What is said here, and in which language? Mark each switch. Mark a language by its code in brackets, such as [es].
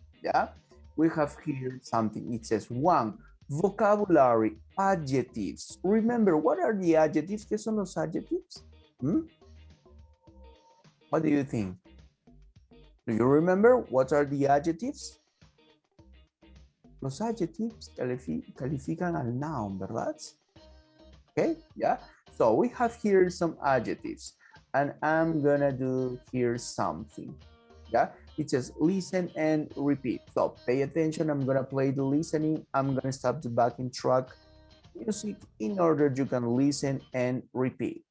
[en] Yeah, we have here something. It says 1. Vocabulary, adjectives. Remember, what are the adjectives? [es] ¿Qué son los adjectives? [en] What do you think? Do you remember what are the adjectives? [es] Los adjectives califican al noun, ¿verdad? [en] Okay, yeah. So we have here some adjectives and I'm gonna do here something. Yeah, it says listen and repeat. So pay attention, I'm gonna play the listening. I'm gonna stop the backing track music in order you can listen and repeat.